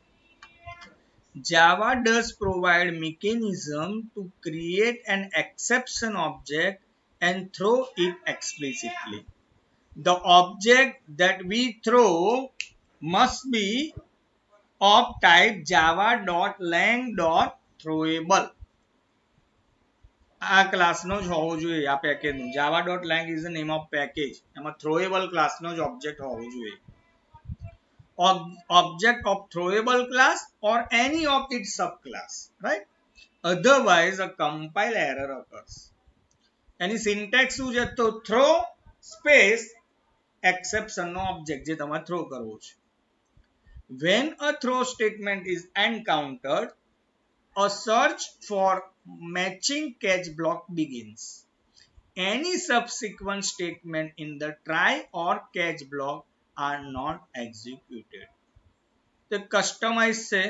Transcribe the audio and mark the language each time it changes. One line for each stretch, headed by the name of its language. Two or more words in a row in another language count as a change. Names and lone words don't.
English: Java does provide mechanism to create an exception object and throw it explicitly. The object that we throw must be of type java.lang.throwable.
Gujarati: આ ક્લાસનો જ હોવો જોઈએ આ પેકેજનું
English: java.lang is the name of package
Gujarati: એમાં throwable ક્લાસનો જ ઓબ્જેક્ટ હોવો જોઈએ
English: object of throwable class or any of its subclass, right? Otherwise a compile error occurs.
Gujarati: એની syntax શું છે તો
English: throw space exception
Gujarati: નો object જે તમારે throw કરવો છે.
English: When a throw statement is encountered, a search for matching catch block begins. Any subsequent statement in the try or catch block are not executed.
Gujarati: તો કસ્ટમાઇઝ છે.